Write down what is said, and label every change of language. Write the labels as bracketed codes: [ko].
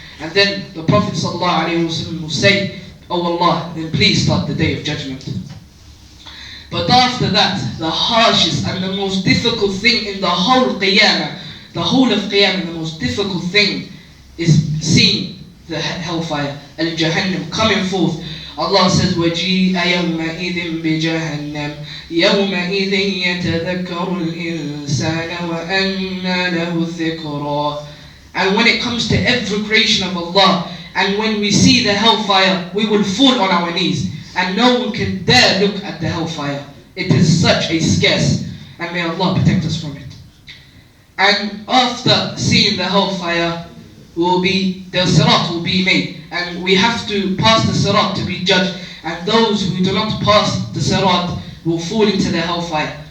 [en] And then the Prophet sallallahu alayhi wasallam will say, "Oh Allah, then please start the day of judgment." But after that, the harshest and the most difficult thing in the whole Qiyamah, the whole of Qiyamah, the most difficult thing is seeing the hellfire, al-Jahannam, coming forth. [ar] Allah says, وَجِيءَ يَوْمَئِذٍ بِجَهَنَّمْ يَوْمَئِذٍ يَتَذَكَّرُ الْإِنسَانَ وَأَنَّى لَهُ الذِّكْرَى. [en] And when it comes to every creation of Allah, and when we see the hellfire, we will fall on our knees, and no one can dare look at the hellfire. It is such a scarce, and may Allah protect us from it. And after seeing the hellfire, the sirat will be made, and we have to pass the sirat to be judged, and those who do not pass the sirat will fall into the hellfire.